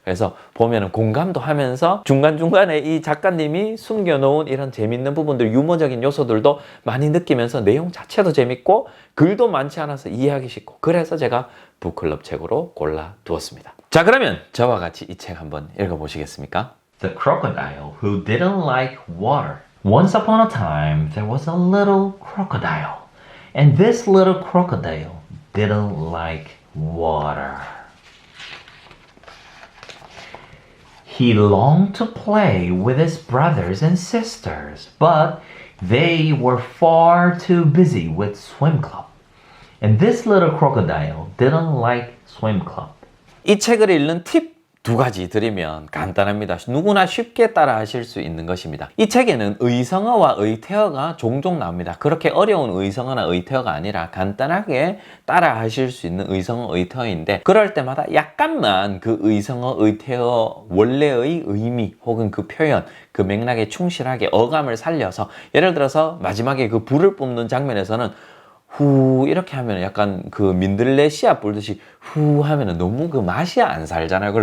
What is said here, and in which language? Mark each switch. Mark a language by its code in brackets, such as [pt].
[ko] 그래서 보면은 공감도 하면서 중간중간에 이 작가님이 숨겨놓은 이런 재밌는 부분들, 유머적인 요소들도 많이 느끼면서 내용 자체도 재밌고 글도 많지 않아서 이해하기 쉽고, 그래서 제가 북클럽 책으로 골라두었습니다. 자, 그러면 저와 같이 이 책 한번 읽어보시겠습니까? [en] The Crocodile Who Didn't Like Water. Once upon a time, there was a little crocodile. And this little crocodile didn't like water. He longed to play with his brothers and sisters, but they were far too busy with swim club. And this little crocodile didn't like swim club. [ko] 이 책을 읽는 팁 2가지 드리면 간단합니다. 누구나 쉽게 따라 하실 수 있는 것입니다. 이 책에는 의성어와 의태어가 종종 나옵니다. 그렇게 어려운 의성어나 의태어가 아니라 간단하게 따라 하실 수 있는 의성어, 의태어인데, 그럴 때마다 약간만 그 의성어, 의태어 원래의 의미 혹은 그 표현, 그 맥락에 충실하게 어감을 살려서, 예를 들어서 마지막에 그 불을 뿜는 장면에서는 후 이렇게 하면 약간 그 민들레 씨앗 불듯이 후 하면은 너무 그 맛이 안 살잖아요.